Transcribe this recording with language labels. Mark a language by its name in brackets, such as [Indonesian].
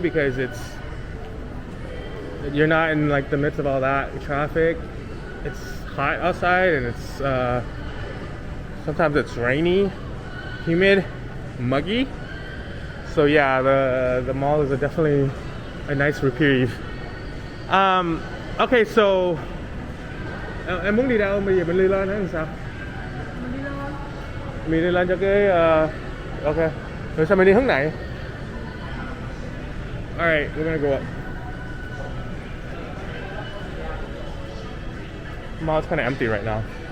[English] Because you're not in like the midst of all that traffic. It's hot outside and it's sometimes it's rainy, humid, muggy. So yeah, the mall is definitely a nice reprieve. [Vietnamese] Okay, so em muốn đi đâu bây giờ mình đi lên hay sao? Mình đi lên. Mình đi lên cho cái ok. Rồi sao mình đi hướng này? [English] Alright, we're gonna go up. Mall's kind of empty right now.